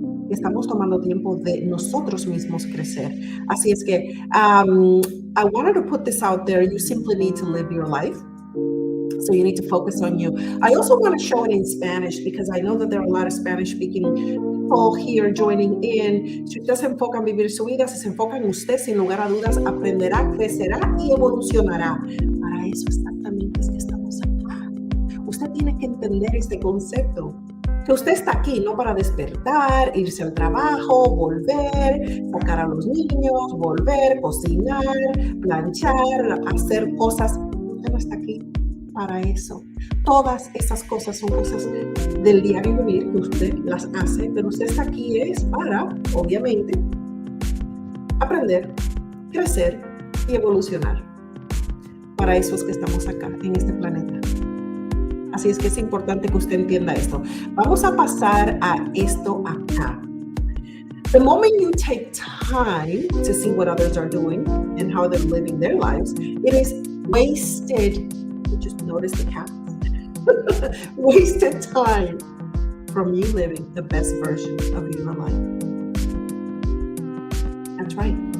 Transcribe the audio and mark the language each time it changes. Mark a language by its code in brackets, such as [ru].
[es] Estamos tomando tiempo de nosotros mismos crecer. Así es que [en] I wanted to put this out there. You simply need to live your life. So you need to focus on you. I also want to show it in Spanish because I know that there are a lot of Spanish-speaking people here joining in. [es] Si usted se enfoca en vivir su vida, si se enfoca en usted, sin lugar a dudas, aprenderá, crecerá y evolucionará. Para eso exactamente es que estamos acá. Usted tiene que entender este concepto. Que usted está aquí no para despertar, irse al trabajo, volver, sacar a los niños, volver, cocinar, planchar, hacer cosas. Usted no está aquí para eso. Todas esas cosas son cosas del diario vivir que usted las hace, pero usted está aquí es para, obviamente, aprender, crecer y evolucionar. Para eso es que estamos acá, en este planeta. Así es que es importante que usted entienda esto. Vamos a pasar a esto acá. [en] The moment you take time to see what others are doing and how they're living their lives, it is wasted. You just notice the cat. Wasted time from you living the best version of your life. That's right.